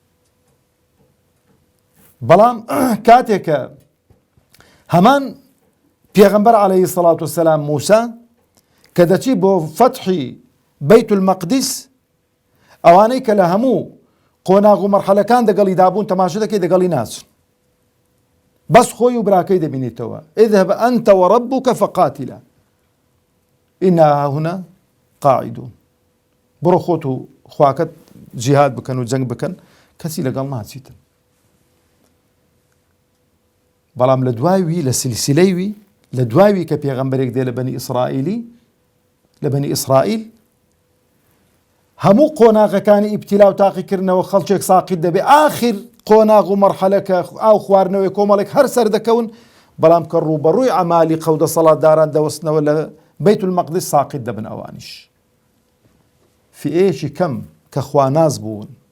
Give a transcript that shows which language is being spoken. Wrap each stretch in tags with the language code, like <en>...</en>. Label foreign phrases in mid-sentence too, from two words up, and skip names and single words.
<ckb>بەڵام کاتێکە هەمان پێغەمبەر</ckb> <ar>عەلەیهی السەڵات وەسسەلام</ar> <ckb>موسا کە دەچی بۆ فەتحی بەیت المەقدس ئەوانەی کە لە هەموو قۆناغ و مەرحەلەکان دەگەڵی دابوون تەماشا دەکەی دەگەڵی ناچن بەس خۆی و براکەی دەبینیتەوە</ckb> <ar>اذهب أنت وربك فقاتلا إنا هاهنا قاعدون</ar> <ckb>بڕۆ خۆت و خواکەت جیهاد بکەن و جەنگ بکەن کەسی لەگەڵ ناچیتن بەڵام لە دوایوی لە سلسلەیوی لە دوایوی کە پێغەمبەرێک دێ لە بەنی ئیسرائیل هەموو قۆناغەکانی ئیبتیلا و تاقیکردنەوە خەڵکێک ساقیت دەبێ ئاخر قۆناغ و مەرحەلەکە ئاو خواردنەوەی کۆمەڵێک هەر سەر دەکەون بەڵام کە ڕوبەڕووی عەمالی قەودە سەڵاتداران دەوەستنەوە لە بەیت المەقدس ساقیت دەبن ئەوانیش فئەیەکی کەم کە خواناز بوون</ckb>